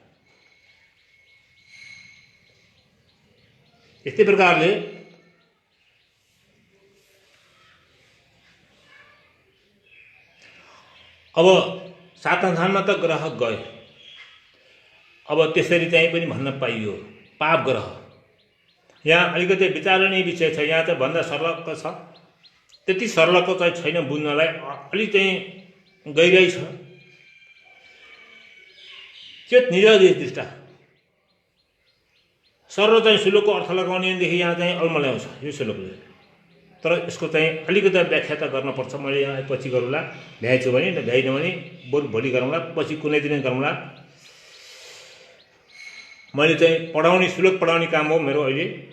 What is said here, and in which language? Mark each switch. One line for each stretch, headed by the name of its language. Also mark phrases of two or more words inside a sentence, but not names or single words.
Nepali: यस्तै प्रकारले अब सातौँ स्थानमा त ग्रह गए। अब त्यसरी चाहिँ पनि भन्न पाइयो पाप ग्रह। यहाँ अलिकति विचारणीय विषय छ। यहाँ चाहिँ भन्दा सर्लक्क छ, त्यति सर्लक्क चाहिँ छैन बुझ्नलाई, अलिक चाहिँ गइरहेको छ।
Sanskrit: चेत निज दृष्टा सर्व
Nepali: चाहिँ श्लोकको अर्थ लगाउने भनेदेखि यहाँ चाहिँ अल्मल्याउँछ यो श्लोकले। तर यसको चाहिँ अलिकति व्याख्या त गर्नुपर्छ। मैले यहाँ पछि गरौँला, भ्याएछु भने, भ्याइन भने बरु भोलि गरौँला, पछि कुनै दिन गरौँला। मैले चाहिँ पढाउने, श्लोक पढाउने काम हो मेरो अहिले।